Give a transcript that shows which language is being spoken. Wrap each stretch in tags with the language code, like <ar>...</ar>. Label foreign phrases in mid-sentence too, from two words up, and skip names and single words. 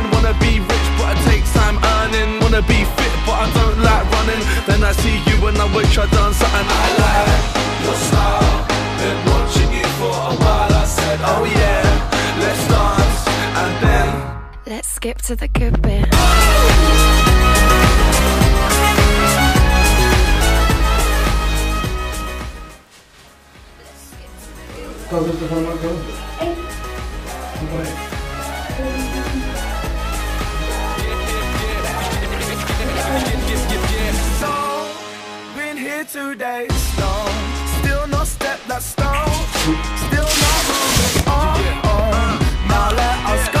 <en>Wanna be rich, but it takes time earning. Wanna be fit, but I don't like running. Then I see you and I wish I'd done something I like. Your style, been watching you for a while. I said, oh yeah, let's dance. And then let's skip to the good bit.</en> <is>Hvað þurftu að fara marga undir?</is> <en>So, been here 2 days long. Still no step that's stone. Still not moving on. Now let us go.</en>